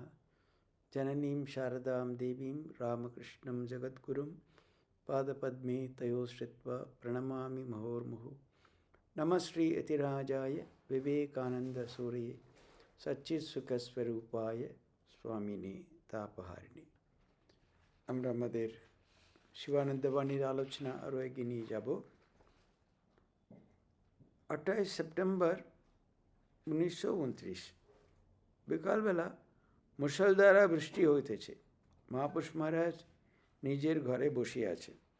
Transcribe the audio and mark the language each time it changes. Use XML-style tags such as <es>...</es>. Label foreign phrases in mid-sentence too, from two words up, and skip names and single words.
<sa>जननीं शारदां देवीं रामकृष्णं जगद्गुरुं पादपद्मे तयो श्रित्वा प्रणमामि मुहुर्मुहुः। नमः श्री यतिराजाय विवेकानन्दसूरये सच्चित्सुखस्वरूपाय स्वामिने तापहारिणे।</sa> <bn>আমরা আমাদের শিবানন্দ বাণীর আলোচনা আরও এগিয়ে নিয়ে যাব। 28 সেপ্টেম্বর 1929 বিকালবেলা মুষলধারা বৃষ্টি হইতেছে। মহাপুরুষ মহারাজ নিজের ঘরে বসে আছে।</bn>